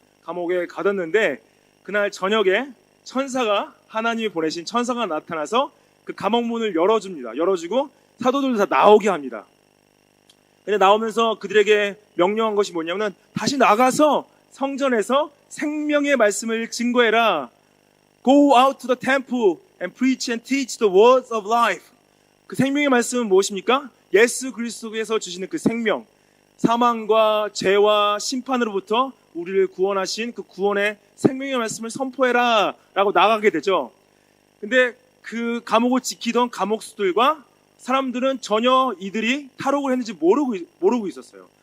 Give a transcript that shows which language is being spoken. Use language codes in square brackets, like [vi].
[ko] 감옥에 가뒀는데 그날 저녁에 하나님이 보내신 천사가 나타나서 그 감옥문을 열어줍니다. 열어주고 사도들도 다 나오게 합니다. 근데 나오면서 그들에게 명령한 것이 뭐냐면 다시 나가서 성전에서 생명의 말씀을 증거해라. [en] Go out to the temple and preach and teach the words of life. [ko] 그 생명의 말씀은 무엇입니까? 예수 그리스도께서 주시는 그 생명, 사망과 죄와 심판으로부터 우리를 구원하신 그 구원의 생명의 말씀을 선포해라 라고 나가게 되죠. 근데 그 감옥을 지키던 감옥수들과 사람들은 전혀 이들이 탈옥을 했는지 모르고 있었어요.